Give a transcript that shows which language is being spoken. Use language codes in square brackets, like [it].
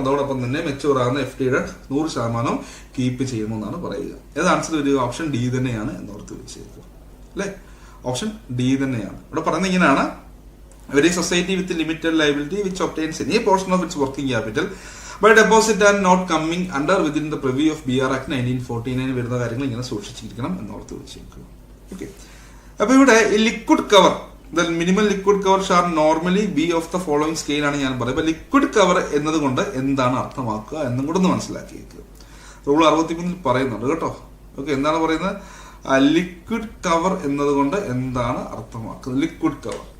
[ml] അതോടൊപ്പം തന്നെ മെച്യൂർ ആകുന്ന FDയുടെ 100% കീപ്പ് ചെയ്യണമെന്നാണ് പറയുക. ഏത് ആൻസർ വരിക? ഓപ്ഷൻ ഡി തന്നെയാണ് എന്നോർത്ത് വെച്ചേക്കുക, അല്ലെ? ഓപ്ഷൻ ഡി തന്നെയാണ്. ഇവിടെ പറയുന്നത് ഇങ്ങനെയാണ്, [en] every society with limited liability which obtains any portion of its working capital by deposit and not coming under within the purview of BR Act 1949 [ml] വരുന്ന കാര്യങ്ങൾ ഇങ്ങനെ സൂക്ഷിച്ചിരിക്കണം എന്നോർത്ത് വെച്ചേക്കുക. ഓക്കെ, അപ്പൊ ഇവിടെ [en] liquid cover, minimum liquid cover shall normally be of the following scale [ml] ആണ് ഞാൻ പറയുന്നത്. അപ്പൊ ലിക്വിഡ് കവർ എന്നതുകൊണ്ട് എന്താണ് അർത്ഥമാക്കുക എന്നും കൂടെ ഒന്ന് മനസ്സിലാക്കിയേക്കുക. റൂൾ 63 പറയുന്നുണ്ട് കേട്ടോ. ഓക്കെ, എന്താണ് പറയുന്നത്? ലിക്വിഡ് കവർ എന്നതുകൊണ്ട് എന്താണ് അർത്ഥമാക്കുന്നത്? Liquid cover.